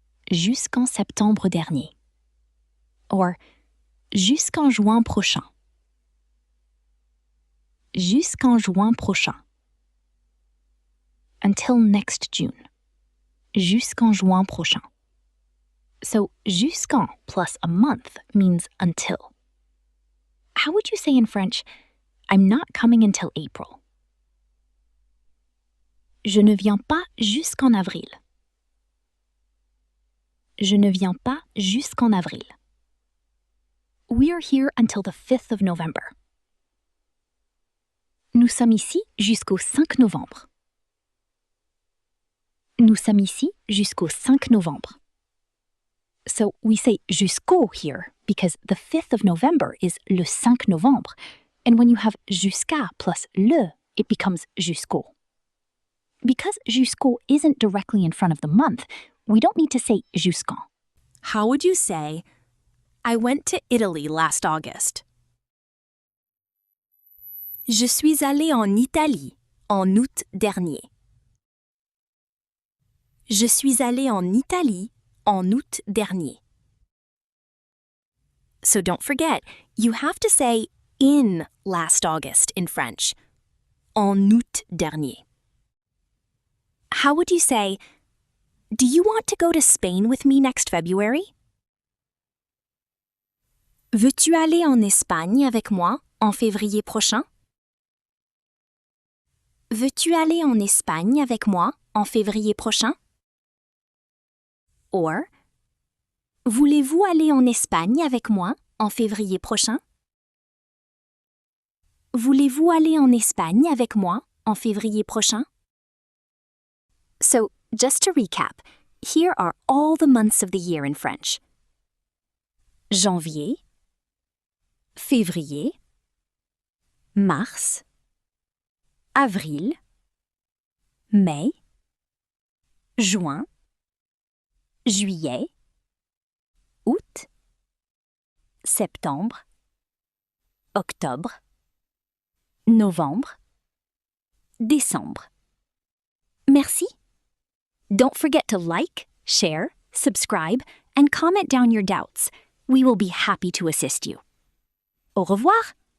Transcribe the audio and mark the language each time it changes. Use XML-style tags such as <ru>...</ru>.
<fr>Jusqu'en septembre dernier. Or, jusqu'en juin prochain. Jusqu'en juin prochain.</fr> <en>Until next June.</en> <fr>Jusqu'en juin prochain.</fr> <en>So, jusqu'en plus a month means until. How would you say in French, I'm not coming until April?</en> <fr>Je ne viens pas jusqu'en avril. Je ne viens pas jusqu'en avril.</fr> <en>We are here until the 5th of November.</en> <fr>Nous sommes ici jusqu'au 5 novembre. Nous sommes ici jusqu'au 5 novembre.</fr> <en>So we say jusqu'au here because the 5th of November is le 5 novembre, and when you have jusqu'à plus le, it becomes jusqu'au. Because jusqu'au isn't directly in front of the month, we don't need to say jusqu'en. How would you say, I went to Italy last August?</en> <fr>Je suis allé en Italie en août dernier. Je suis allé en Italie en août dernier.</fr> <en>So don't forget, you have to say in last August in French.</en> <fr>En août dernier.</fr> <en>How would you say, do you want to go to Spain with me next February?</en> <fr>Veux-tu aller en Espagne avec moi en février prochain? Veux-tu aller en Espagne avec moi en février prochain? Or, voulez-vous aller en Espagne avec moi en février prochain? Voulez-vous aller en Espagne avec moi en février prochain?</fr> <en>So, just to recap, here are all the months of the year in French.</en> <fr>Janvier, février, mars, avril, mai, juin, juillet, août, septembre, octobre, novembre, décembre. Merci.</fr> <en>Don't forget to like, share, subscribe, and comment down your doubts. We will be happy to assist you.</en> <fr>Au revoir!</fr>